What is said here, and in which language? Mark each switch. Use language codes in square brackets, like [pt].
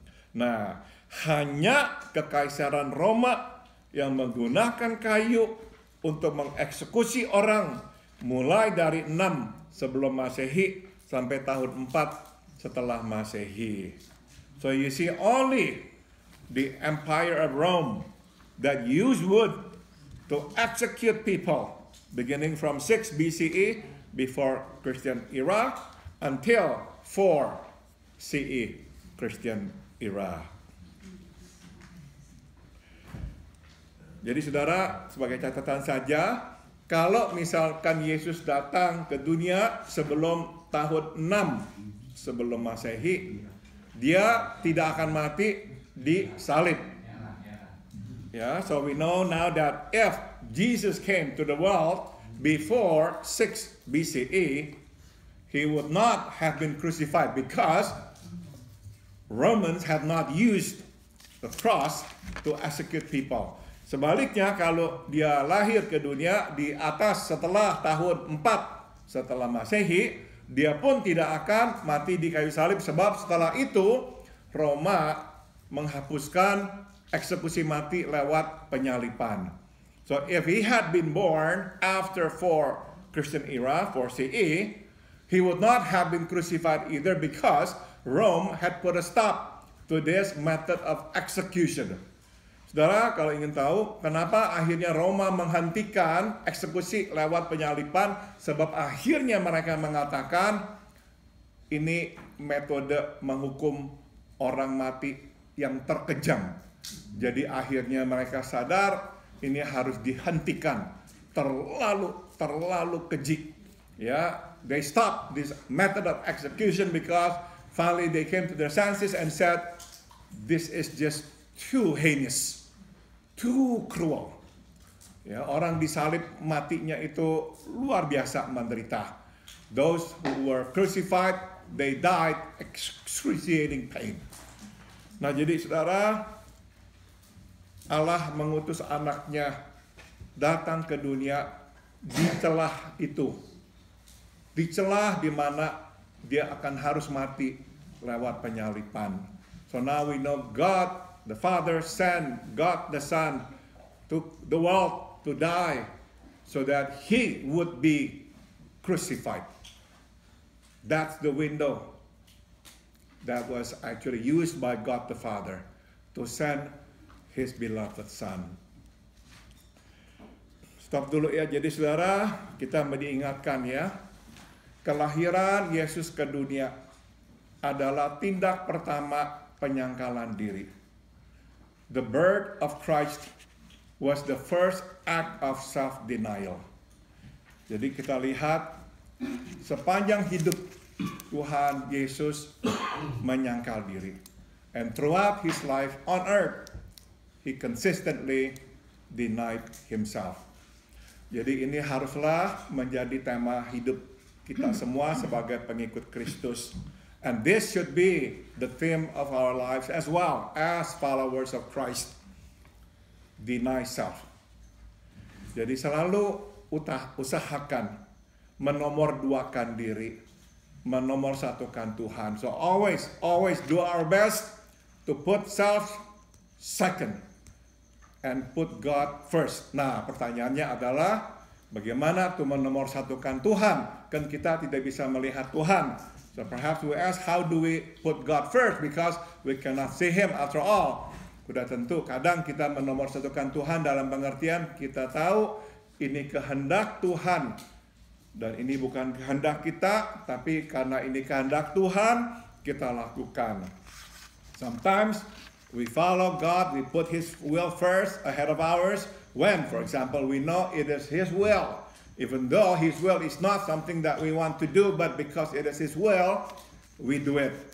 [id] Nah, hanya Kekaisaran Roma yang menggunakan kayu untuk mengeksekusi orang mulai dari 6 sebelum Masehi sampai tahun 4 setelah Masehi. [en] So you see only the Empire of Rome that used wood to execute people beginning from 6 BCE before Christian era until 4 CE Christian era. [id] Jadi saudara, sebagai catatan saja, kalau misalkan Yesus datang ke dunia sebelum tahun 6 sebelum Masehi, dia tidak akan mati di salib. [en] Yeah, so we know now that if Jesus came to the world before 6 BCE, he would not have been crucified because Romans had not used the cross to execute people. [id] Sebaliknya, kalau dia lahir ke dunia di atas setelah tahun 4 setelah Masehi, dia pun tidak akan mati di kayu salib, sebab setelah itu Roma menghapuskan eksekusi mati lewat penyalipan. [en] So if he had been born after 4 Christian era, 4 CE, he would not have been crucified either because Rome had put a stop to this method of execution. [id] Saudara, kalau ingin tahu kenapa akhirnya Roma menghentikan eksekusi lewat penyalipan, sebab akhirnya mereka mengatakan ini metode menghukum orang mati yang terkejam. Jadi akhirnya mereka sadar ini harus dihentikan, terlalu keji. [en] Ya, they stopped this method of execution because finally they came to their senses and said, this is just too heinous, too cruel. [id] Ya, orang disalib matinya itu luar biasa menderita. [en] Those who were crucified, they died excruciating pain. [id] Nah, jadi saudara, Allah mengutus anaknya datang ke dunia di celah itu. Di celah di mana dia akan harus mati lewat penyalipan. [en] So now we know God the Father sent God the Son to the world to die so that he would be crucified. That's the window that was actually used by God the Father to send his beloved Son. [id] Stop dulu ya. Jadi saudara, kita diingatkan ya, kelahiran Yesus ke dunia adalah tindak pertama penyangkalan diri. [en] The birth of Christ was the first act of self-denial. [id] Jadi kita lihat sepanjang hidup Tuhan Yesus menyangkal diri. [en] And throughout his life on earth, he consistently denied himself. [id] Jadi ini haruslah menjadi tema hidup kita semua sebagai pengikut Kristus. [en] And this should be the theme of our lives as well as followers of Christ. Deny self. [id] Jadi selalu usahakan menomorduakan diri, menomorsatukan Tuhan. [en] So always do our best to put self second and put God first. [id] Nah, pertanyaannya adalah bagaimana tuh menomorsatukan Tuhan? Kan kita tidak bisa melihat Tuhan. [en] So perhaps we ask, how do we put God first? Because we cannot see him after all. [id] Sudah tentu kadang kita menomorsatukan Tuhan dalam pengertian kita tahu ini kehendak Tuhan. Dan ini bukan kehendak kita, tapi karena ini kehendak Tuhan, kita lakukan. [en] Sometimes we follow God, we put his will first ahead of ours. When, for example, we know it is his will. Even though his will is not something that we want to do, but because it is his will, we do it.